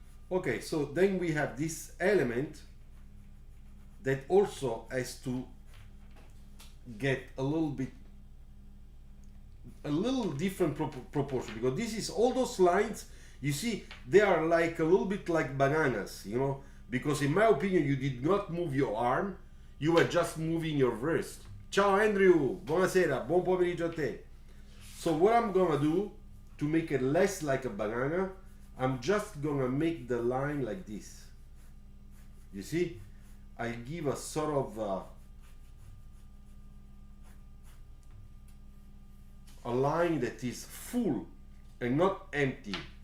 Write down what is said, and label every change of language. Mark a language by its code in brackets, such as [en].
[en] Okay, so then we have this element that also has to get a little different proportion, because this is all those lines, you see, they are like a little bit like bananas, you know, because in my opinion you did not move your arm, you were just moving your wrist. [it] Ciao Andrew, buonasera, buon pomeriggio a te. [en] So what I'm gonna do to make it less like a banana, I'm just gonna make the line like this. You see, I give a sort of a line that is full and not empty.